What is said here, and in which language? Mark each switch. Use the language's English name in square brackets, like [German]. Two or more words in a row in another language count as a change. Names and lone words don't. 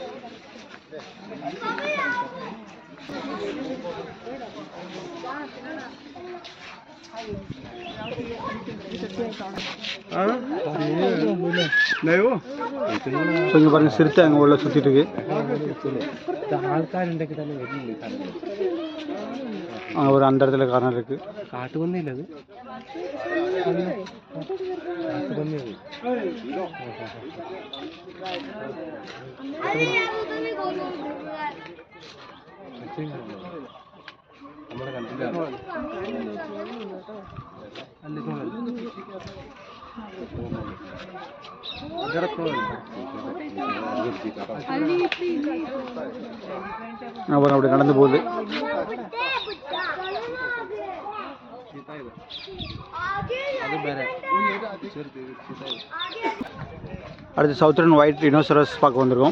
[Tamil] ஸோ இங்கே பாருங்கள் சிறுத்தை அங்கே உள்ள சுற்றிட்டு இருக்கு. ஒரு அந்த இடத்துல காரணம் இருக்கு. [Malayalam] കാട്ടു വന്നില്ല അത് നമ്മുടെ കണ്ടില്ല [Tamil] அப்புறம் அப்படி நடந்து போகுது. அடுத்து [English] southern white rhinoceros [Tamil] பார்க்க வந்திருக்கோம்.